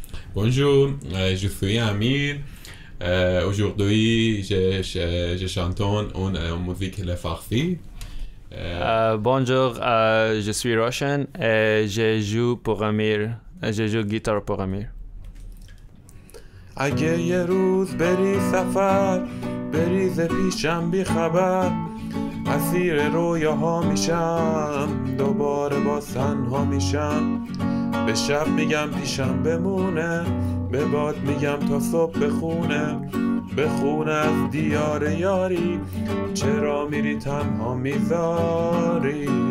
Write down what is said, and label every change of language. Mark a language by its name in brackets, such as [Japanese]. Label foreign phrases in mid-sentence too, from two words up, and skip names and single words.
[French] Bonjour, je suis Amir. Aujourd'hui, je chante en musique le farsi. Bonjour, je suis Roshan et je joue pour Amir. Je joue guitare pour Amir. [Persian] اگه یه روز بری سفر بریز پیشم بی خبر اسیر رویاها میشم دوباره باز تنها میشم به شب میگم پیشم بمونه به باد میگم تا صبح بخونه از دیار یاری چرا میری تنها میذاری